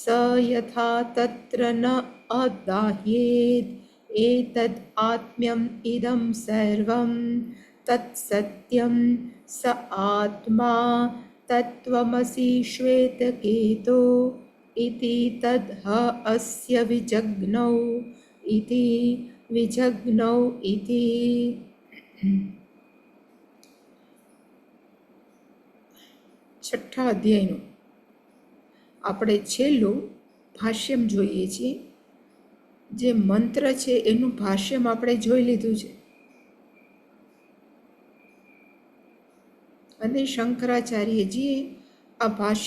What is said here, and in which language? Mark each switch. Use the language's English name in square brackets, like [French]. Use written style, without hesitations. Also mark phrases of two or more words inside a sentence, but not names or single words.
[Sanskrit] यथा तत्र न अदाह्येत् एतद् आत्म्यम् इदं सर्वं तत्सत्यं स आत्मा तत्त्वमसि श्वेतकेतो इति तद् अस्य विजग्नौ इति विजग्नौ इति [Gujarati] છઠ્ઠા અધ્યાયનું આપણે છેલ્લું ભાષ્યમ જોઈએ છીએ. જે મંત્ર છે એનું ભાષ્યમ આપણે જોઈ લીધું છે અને શંકરાચાર્યજીએ આ ભાષ્ય